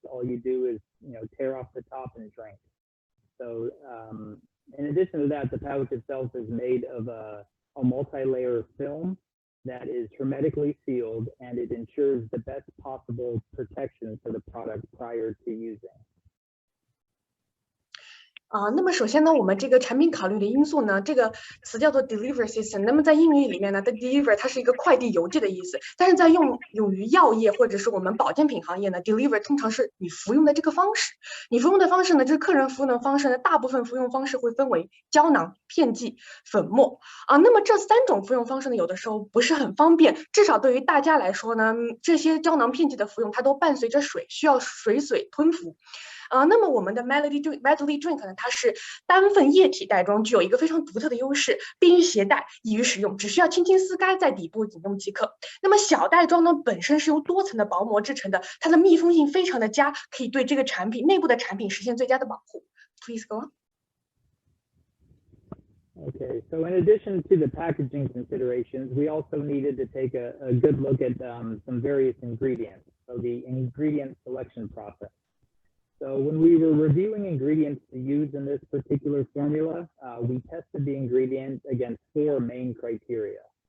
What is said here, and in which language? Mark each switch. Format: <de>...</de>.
<en>All you do is, tear off the top and drink. So in addition to that, the pouch itself is made of a multi-layer film that is hermetically sealed, and it ensures the best possible protection for the product prior to using.</en> <zh>那么首先呢，我们这个产品考虑的因素呢，这个词叫做 delivery system。那么在英语里面呢 ，the deliver 它是一个快递邮寄的意思，但是在用于药业或者是我们保健品行业呢 ，deliver 通常是你服用的这个方式。你服用的方式呢，就是客人服用的方式呢，大部分服用方式会分为胶囊、片剂、粉末那么这3种服用方式呢，有的时候不是很方便，至少对于大家来说呢，这些胶囊、片剂的服用它都伴随着水，需要水吞服。那么我们的 Medley Drink 呢，它是单份液体袋装，具有一个非常独特的优势，便于携带，易于使用，只需要轻轻撕开，在底部饮用即可。那么小袋装呢，本身是由多层的薄膜制成的，它的密封性非常的佳，可以对这个产品内部的产品实现最佳的保护。</zh> <en>Please go on. Okay, so in addition to the packaging considerations, we also needed to take a good look at some various ingredients, so the ingredient selection process. So when we were reviewing ingredients to use in this particular formula, we tested the ingredients against 4 main criteria.</en>